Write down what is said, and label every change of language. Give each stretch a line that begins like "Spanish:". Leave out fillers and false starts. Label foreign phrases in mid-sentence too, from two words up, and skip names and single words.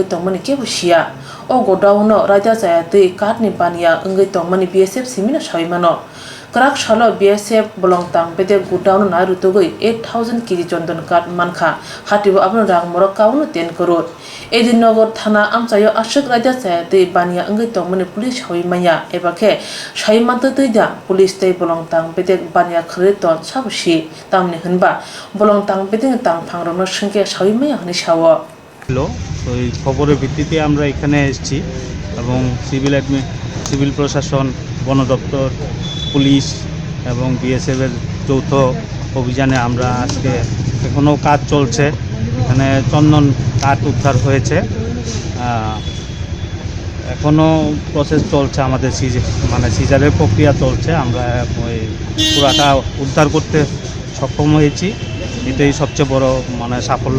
Kok Borok: tongmani kebusia o Gudawn no raja chayate katni bania angai tongmani BSF simina saimano Krak shalo BSF belong tang bede Gudawn na rutugoi 8000 kg jondan kat mankha hatibo abno rang morok kauno 10 crore edin nogor thana amchayo ashok raja chayate bania angai tongmani police hoimaya ebakhe saimanta teja police tei belong tang bede bania khre ton sabusi tamni hunba belong tang bede tang phangromno singke saimaya hani sawo
Bangla: হ্যালো তো এই খবরের ভিত্তিতে আমরা এখানে এসেছি এবং সিভিল প্রশাসন বন দপ্তর পুলিশ এবং বিএসএফ এর যৌথ অভিযানে আমরা আজকে এখনো কাজ চলছে এখানে চন্দন কাঠ উদ্ধার হয়েছে এখনো প্রসেস চলছে আমাদের সিজারের প্রক্রিয়া চলছে আমরা পুরাটা উদ্ধার করতে সক্ষম হয়েছি এটাই সবচেয়ে বড় সাফল্য